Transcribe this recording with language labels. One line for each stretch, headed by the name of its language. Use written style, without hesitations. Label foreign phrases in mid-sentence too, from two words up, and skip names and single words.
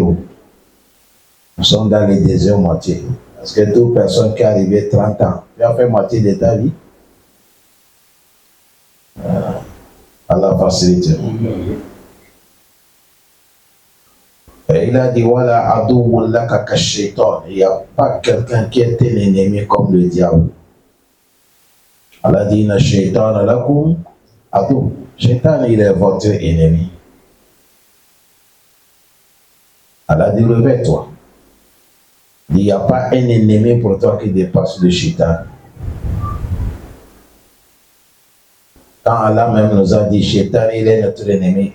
French: Nous sommes dans les déserts moitié. Parce que toute personne qui est arrivée 30 ans, tu as fait moitié de ta vie. Allah facilite. Et il a dit voilà,
Arabic: عدو لك كالشيطان.
French: Il n'y a pas quelqu'un qui est un ennemi comme le diable. Allah dit
Arabic: إن الشيطان لكم عدو.
French: Shaitan, il est votre ennemi. Allah dit réveille-toi. Il n'y a pas un ennemi pour toi qui dépasse le shaitan. Quand Allah même nous a dit shaitan, il est notre ennemi.